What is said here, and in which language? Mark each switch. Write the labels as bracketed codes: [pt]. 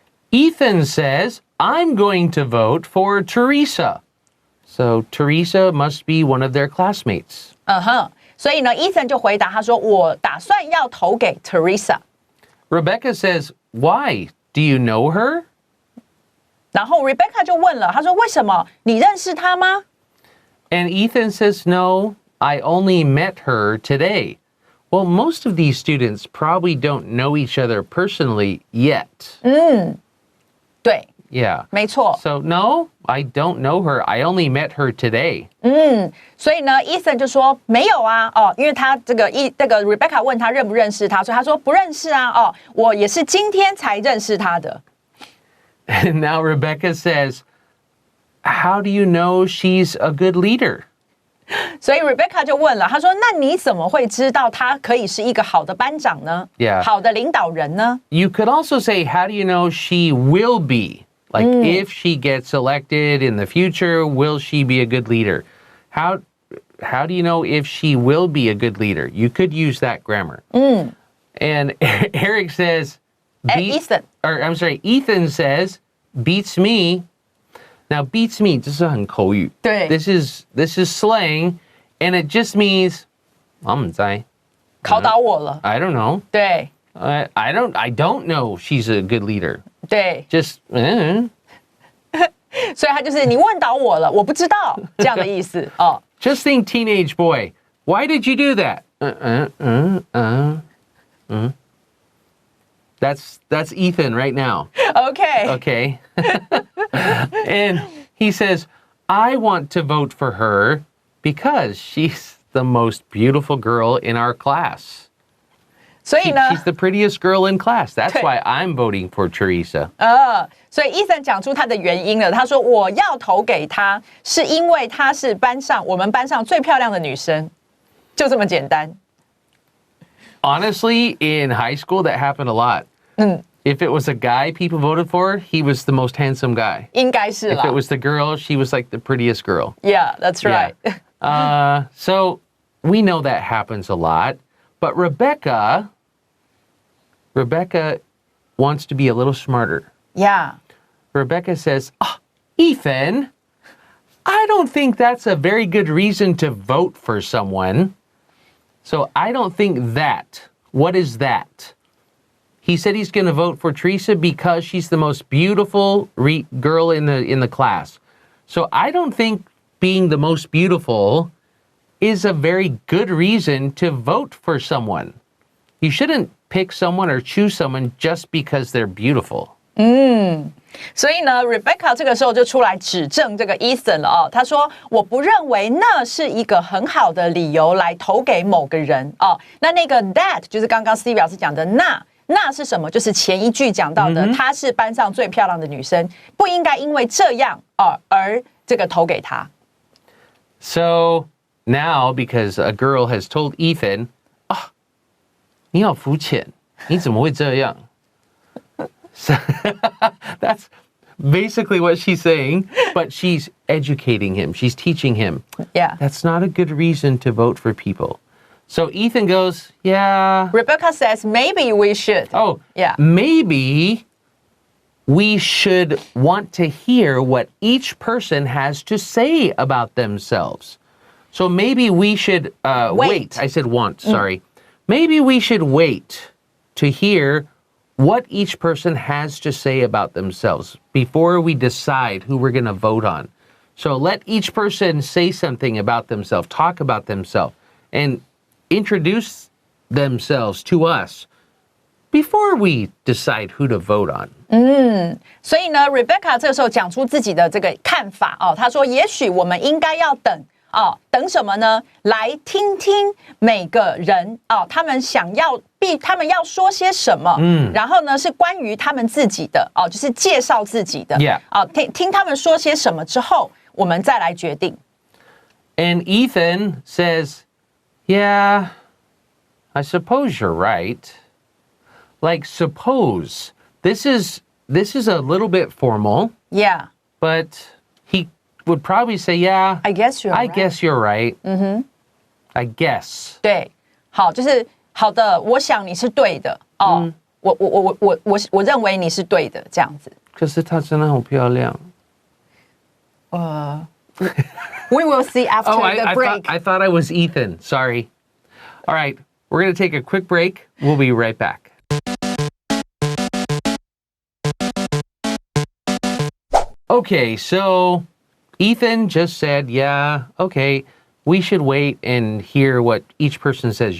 [en] Ethan says, I'm going to vote for Teresa. So Teresa must be one of their classmates. [zh] 所以呢 Ethan 就回答他说我打算要投给 Teresa。 [en] Rebecca says, why? Do you know her? [zh] 然后 Rebecca 就问了，他说为什么？你认识她吗？ [en] And Ethan says, no, I only met her today. Well, most of these students probably don't know each other personally yet. [zh] 对， [en] Yeah. [zh] 没错。 [en] So, no, I don't know her. I only met her today. [zh] 所以呢 Ethan 就说没有啊，因为他这个 Rebecca 问他认不认识他，所以他说不认识啊，我也是今天才认识他的。 [en] And now Rebecca says, how do you know she's a good leader? [zh] 所以 Rebecca 就问了，他说那你怎么会知道他可以是一个好的班长呢？ [en] Yeah. [zh] 好的领导人呢？ [en] You could also say, how do you know she will be? Like, if she gets elected in the future, will she be a good leader? How do you know if she will be a good leader? You could use that grammar. And Eric says, Ethan. Ethan says, beats me. Now, beats me, [zh] 这是很口语。对。 [en] This is slang, and it just means, [zh] 我不知道。考倒我了。 [en] I don't know. [zh] 对 [en] I don't know she's a good leader. [zh] 对， [en] Just, [zh] 所以他就是你问倒我了，我不知道这样的意思哦。 [en] Just think, teenage boy, why did you do that? That's Ethan right now. OK， Okay. And he says, I want to vote for her because she's the most beautiful girl in our class. [zh] 所以呢， [en] She's the prettiest girl in class. That's [zh] 对。 [en] why I'm voting for Teresa. [zh] 所以 Ethan 讲出他的原因了。他说我要投给她，是因为她是我们班上最漂亮的女生，就这么简单。 [en] Honestly, in high school, that happened a lot. If it was a guy people voted for, he was the most handsome guy. [zh] 应该是 [en] If [zh] 啦。 [en] it was the girl, she was like the prettiest girl. Yeah, that's right. So we know that happens a lot. But Rebecca wants to be a little smarter. Yeah. Rebecca says, Ethan, I don't think that's a very good reason to vote for someone. So I don't think that. What is that? He said he's going to vote for Teresa because she's the most beautiful girl in the class. So I don't think being the most beautiful is a very good reason to vote for someone. You shouldn't pick someone or choose someone just because they're beautiful. [zh] 所以呢 Rebecca 这个时候就出来指正这个 Ethan 了哦。他说我不认为那是一个很好的理由来投给某个人哦。那个 that 就是刚刚 Stevie 老师讲的那是什么？就是前一句讲到的，她是班上最漂亮的女生，不应该因为这样而这个投给她。 [en] So now, because a girl has told Ethan, [zh] 你好肤浅，你怎么会这样? [en] So that's basically what she's saying, but she's educating him. She's teaching him. Yeah. That's not a good reason to vote for people. So Ethan goes, yeah. Rebecca says maybe we should. Oh, yeah. Maybe we should want to hear what each person has to say about themselves. So maybe we should wait. I said want, sorry. Maybe we should wait to hear what each person has to say about themselves before we decide who we're going to vote on. So let each person say something about themselves, talk about themselves, and introduce themselves to us before we decide who to vote on. [zh] 所以呢 Rebecca 这个时候讲出自己的这个看法哦，她说也许我们应该要等等什么呢？来听听每个人他们要说些什么，然后呢是关于他们自己的就是介绍自己的 [en] Yeah. [zh] 听他们说些什么之后，我们再来决定。 [en] And Ethan says, yeah, I suppose you're right. Like, suppose. This is a little bit formal. Yeah, But he would probably say, yeah, I guess you're I right. guess you're right. I guess. [zh] 对，好，就是好的，我想你是对的我认为你是对的，这样子。可是她真的好漂亮。 [en] We will see after the break. I thought I was Ethan. Sorry. All right, we're going to take a quick break. We'll be right back. Okay, so Ethan just said, yeah, okay, we should wait and hear what each person says.